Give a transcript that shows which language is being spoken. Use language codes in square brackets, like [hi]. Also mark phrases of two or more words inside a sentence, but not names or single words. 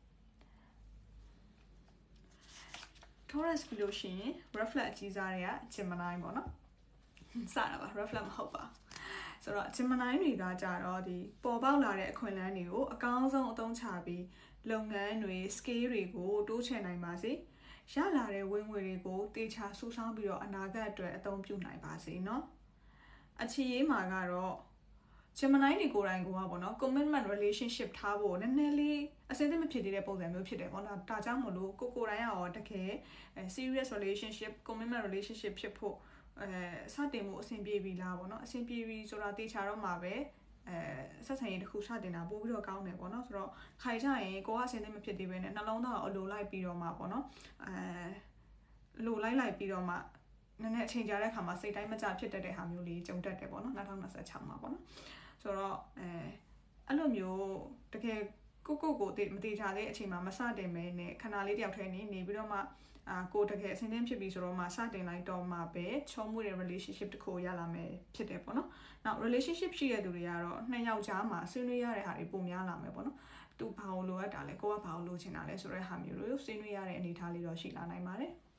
[my] Taurus ပြီးလို့ရှိရင် reflect အကြီးစားတွေက Gemini ပေါ့နော်စတာပါ reflect မဟုတ်ပါဆိုတော့ Gemini တွေကကြတော့ဒီပေါ်ပေါက်လာတဲ့အခွင့်အလမ်းတွေကိုအကောင်းဆုံးအသုံးချပြီးလုပ်ငန်းတွေ scale တွေကိုတိုးချဲ့နိုင်ပါစေရလာတဲ့ဝင်ငွေတွေကိုတေချာစူးစောင်းပြီးတော့အနာဂတ်အတွက်အသုံးပြုနိုင်ပါစေเนาะ အခြေရေးမှာကတော့ Gemini တွေကိုယ်တိုင်ကပေါ့နော် [en] commitment relationship [my] ထားဖို့နည်းနည်းလေးအဆင်သင့်မဖြစ်သေးတဲ့ပုံစံမျိုးဖြစ်တယ်ပေါ့နော်ဒါကြောင့်မလို့ကိုယ်တိုင်ရောတကယ် [en] serious relationship commitment relationship [my] ဖြစ်ဖို့စတင်မှုအဆင်ပြေပြီလားပေါ့နော်အဆင် ပြေပြီဆိုတာတေချာတော့မှာပဲဆက်ဆံရေးတစ်ခုစတင်တာပို့ပြီးတော့ကောင်းတယ်ပေါ့နော်ဆိုတော့ခိုင်ကြရင်ကိုကအဆင်သင့်မဖြစ်သေးပဲနဲ့နှလုံးသားကိုအလိုလိုက်ပြီးတော့မှပေါ့နော်လို လိုက်ပြီးတော့မှနည်းနည်းအချိန်ကြာတဲ့အခါမှာစိတ်တိုင်းမကြဖြစ်တတ်တဲ့ဟာမျိုးလေးကြုံတတ်တယ်ပေါ့နော်2026မှာပေါ့နော်ဆိုတော့အဲ့လိုမျိုးတကယ်ကိုမတေချာတဲ့အချိန်မှာမစတင်မဲနဲ့ခဏလေးတယောက်ထဲနေပြီးတော့မှကိုတကယ်အဆင်သင့်ဖြစ်ပြီဆိုတော့မှစတင်လိုက်တော့မှပဲချုံးမှုတဲ့ relationship တစ်ခုရလာမယ်ဖြစ်တယ်ပေါ့နော်။နောက် relationship ရှိတဲ့သူတွေကတော့နှစ်ယောက်ကြားမှာဆွေးနွေးရတဲ့ဟာတွေပုံများလာမယ်ပေါ့နော်။သူဘာလို့လိုအပ်တာလဲကိုကဘာလို့လိုချင်တာလဲဆိုတဲ့ဟာမျိုးတွေဆွေးနွေးရတဲ့အနေအထားလေးတော့ရှိလာနိုင်ပါတယ်